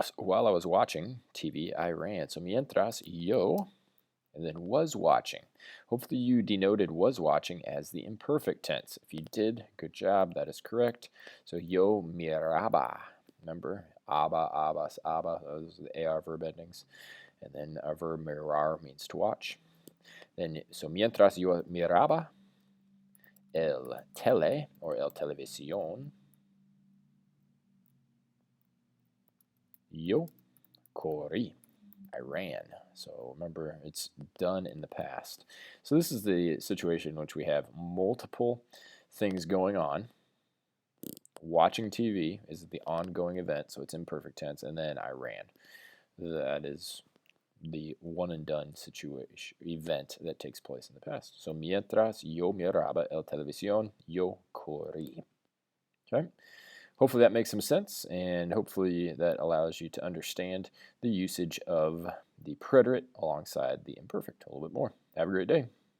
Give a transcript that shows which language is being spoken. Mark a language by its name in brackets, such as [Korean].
[English] So while I was watching TV, I ran. [Spanish] So mientras yo, [English] and then was watching. Hopefully you denoted was watching as the imperfect tense. If you did, good job. That is correct. So [Spanish] yo miraba. [English] Remember, aba, abas, aba. Those are the AR verb endings. And then our verb mirar means to watch. Then, so [Spanish] mientras yo miraba el tele or el televisión, yo corrí. [English] I ran. So remember, it's done in the past. So this is the situation in which we have multiple things going on. Watching TV is the ongoing event, so it's imperfect tense, and then I ran. That is the one and done situation event that takes place in the past. [Spanish] So mientras yo miraba el televisión, yo corrí. [English] Okay. Hopefully that makes some sense, and hopefully that allows you to understand the usage of the preterite alongside the imperfect a little bit more. Have a great day.